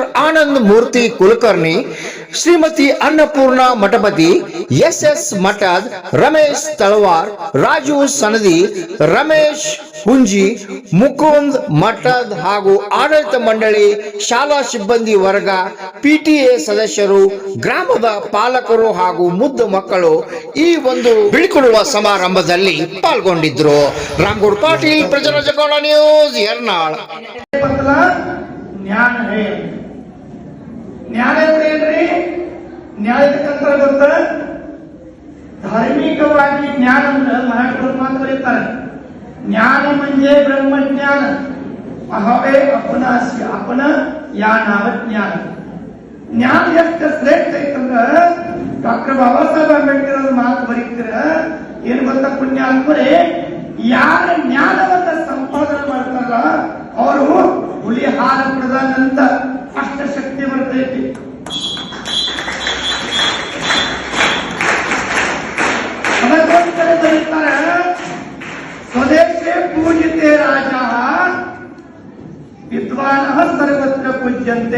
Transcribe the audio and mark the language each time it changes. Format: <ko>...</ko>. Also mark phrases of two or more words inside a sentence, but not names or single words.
<kn>ಆನಂದ್ ಮೂರ್ತಿ ಕುಲಕರ್ಣಿ, ಶ್ರೀಮತಿ ಅನ್ನಪೂರ್ಣ ಮಠಪತಿ, SS ಮಠದ್, ರಮೇಶ್ ತಳವಾರ್, ರಾಜು ಸನದಿ, ರಮೇಶ್ ಹುಂಜಿ, ಮುಕುಂದ್ ಮಠದ್ ಹಾಗೂ ಆಡಳಿತ ಮಂಡಳಿ, ಶಾಲಾ ಸಿಬ್ಬಂದಿ ವರ್ಗ, PTA ಸದಸ್ಯರು, ಗ್ರಾಮದ ಪಾಲಕರು ಹಾಗೂ ಮುದ್ದು ಮಕ್ಕಳು ಈ ಒಂದು ಬೀಳ್ಕೊಡುವ ಸಮಾರಂಭದಲ್ಲಿ ಪಾಲ್ಗೊಂಡಿದ್ರು. ರಾಮಗೌಡ ಪಾಟೀಲ್, ಪ್ರಜಾರಾಜ್ಯ ಕನ್ನಡ ನ್ಯೂಸ್, ಯರ್ನಾಳ್. ಜ್ಞಾನ ಏನ್ರಿ? ಜ್ಞಾನ ಗೊತ್ತ? धार्मिकವಾಗಿ ಜ್ಞಾನ ಅಂದ್ರೆ ಮರಾಠರು ಮಾತು ಬರೀತಾರೆ.</kn> <mr>ज्ञान म्हणजे ब्रह्मज्ञान, अहावे अपनास्य अपन या नाव ज्ञान.</mr> <kn>ज्ञान ಎಷ್ಟು ಶ್ರೇಷ್ಠ ಐತಂದ್ರ ಡಾಕ್ಟರ್ ಬಾಬಾ ಸಾಹೇಬ್ ಅಂಬೇಡ್ಕರ್ ಅವರು ಮಾತು ಬರೀತಾರೆ. ಏನು ಗೊತ್ತಾ ಪುಣ್ಯಾತ್ಮರೇ, ಯಾರ ಜ್ಞಾನವನ್ನ ಸಂಪಾದನೆ ಮಾಡ್ತಾರಲ್ಲ ಅವರು ಹುಲಿ ಹಾರ ಕುಡಿದಂತ ಅಷ್ಟ ಶಕ್ತಿ ಬರ್ತೈತಿ. ಅದಕ್ಕೋಸ್ಕರ ಬರೀತಾರೆ,</kn> <sa>ಸ್ವದೇಶೇ ಪೂಜಿತೆ ರಾಜ ವಿದ್ವಾನ ಸರ್ವತ್ರ ಪೂಜ್ಯಂತೆ.</sa>